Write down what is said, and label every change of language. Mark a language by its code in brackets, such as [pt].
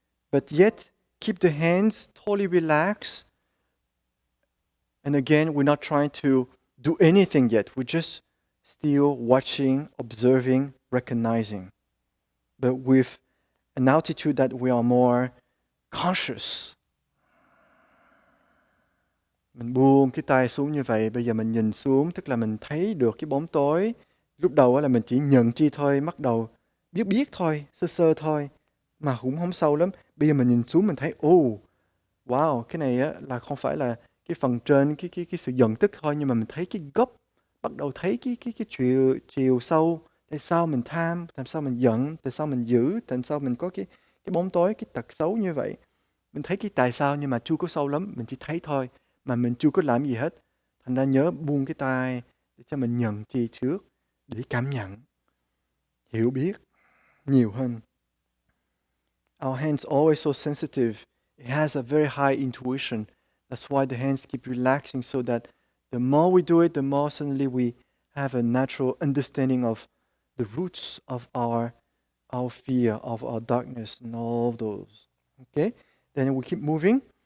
[en] But yet, keep the hands totally relaxed. And again, we're not trying to do anything yet. We're just still watching, observing, recognizing. But with an altitude that we are more conscious. [vi] Mình buông cái tay xuống như vậy, bây giờ mình nhìn xuống, tức là mình thấy được cái bóng tối. Lúc đầu là mình chỉ nhận chi thôi, bắt đầu biết biết thôi, sơ sơ thôi, mà cũng không sâu lắm. Bây giờ mình nhìn xuống mình thấy, wow, cái này á là không phải là cái phần trên cái sự giận tức thôi, nhưng mà mình thấy cái gốc, bắt đầu thấy cái chiều sâu. Tại sao mình tham, tại sao mình giận, tại sao mình dữ, tại sao mình có cái bóng tối, cái tật xấu như vậy. Mình thấy cái tại sao nhưng mà chưa có sâu lắm, mình chỉ thấy thôi, mà mình chưa có làm gì hết. Thành ra nhớ buông cái tay để cho mình nhận chi trước, để cảm nhận, hiểu biết nhiều hơn. [en] Our hands always so sensitive. It has a very high intuition. That's why the hands keep relaxing, so that the more we do it, the more suddenly we have a natural understanding of the roots of our fear, of our darkness, and all of those. Okay? Then we keep moving.